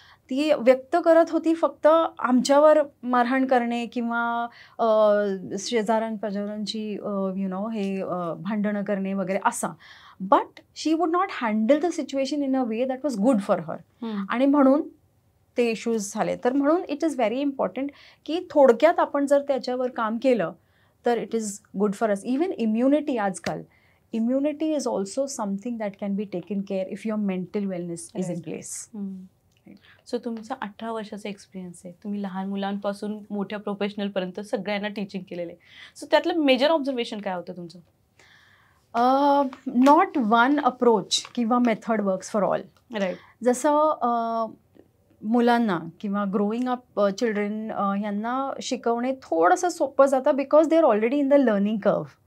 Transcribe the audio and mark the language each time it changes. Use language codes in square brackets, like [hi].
[mr] ती व्यक्त करत होती फक्त आमच्यावर मारहाण करणे किंवा शेजाऱ्यांपाजारांची हे भांडणं करणे वगैरे असा. [en] but she would not handle the situation in a way that was good for her, [mr] आणि म्हणून ते इश्यूज झाले. तर म्हणून [en] it is very important [mr] की थोडक्यात आपण जर त्याच्यावर काम केलं तर [en] It is good for us. Even immunity, आजकाल immunity is also something that can be taken care if your mental wellness is in place. [mr] So तुमचा 18 वर्षाचा एक्सपिरियन्स आहे. तुम्ही लहान मुलांपासून मोठ्या प्रोफेशनलपर्यंत सगळ्यांना टीचिंग केलेलं आहे. सो त्यातलं मेजर ऑब्झर्वेशन काय होतं तुमचं? [en] Not one approach किंवा method works for all. Right. [mr] जसं मुलांना किंवा ग्रोईंग अप चिल्ड्रन यांना शिकवणे थोडंसं सोपं जातं [en] Because they are already in the learning curve.